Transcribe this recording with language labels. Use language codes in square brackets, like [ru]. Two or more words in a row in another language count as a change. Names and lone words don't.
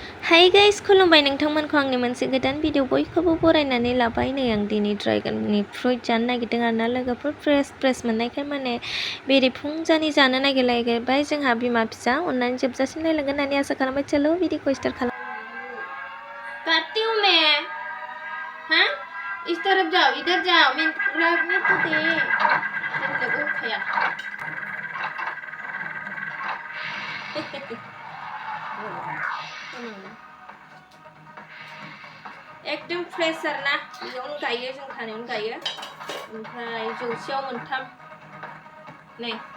[brx] हाय गाइस खुलुमबाय नोंथांमोनखौ आंनि मोनसे गोदान भिडिअ बयखौबो बरायनानै लाबाय नै आं दिनै ड्रागननि फ्रुइट जानो नागिरदों आरोना लोगोफोर फ्रेस मोननायखाय माने बेरे फुंजानि जानो नागिरलायबाय जोंहा बिमा फिसा अननानै जोबजासिम नायलांगोन होननानै आसा खालामबाय चलो भिडिअखौ स्टार्ट खालाम [hi] करती हूं मैं हाँ इस तरफ जाओ इधर जाओ मैं रखने तो दे तुम लोगों खाया एकदम फ्रेश [brx] आरोना बेयावनो गायो जों थानायावनो गायो ओमफ्राय जौसेयाव मोनथाम नै